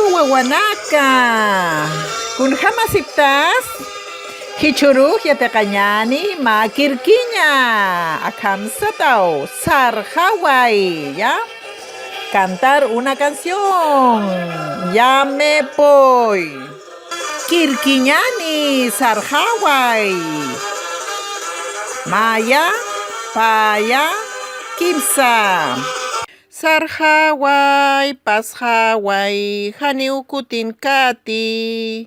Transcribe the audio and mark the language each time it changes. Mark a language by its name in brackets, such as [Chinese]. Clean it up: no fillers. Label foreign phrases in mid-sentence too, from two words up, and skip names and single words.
[Aymara] Wawanaka. Kun jamasiptas, hichuruj yateqañani makirkiña. Akamsatao, sarjaway, ¿ya? [Spanish] Cantar una canción. Ya me voy. [Aymara] Kirkiñani, sarjaway. Maya, paya, kimsa. Sarjaway, pasjaway, haniukutin kati.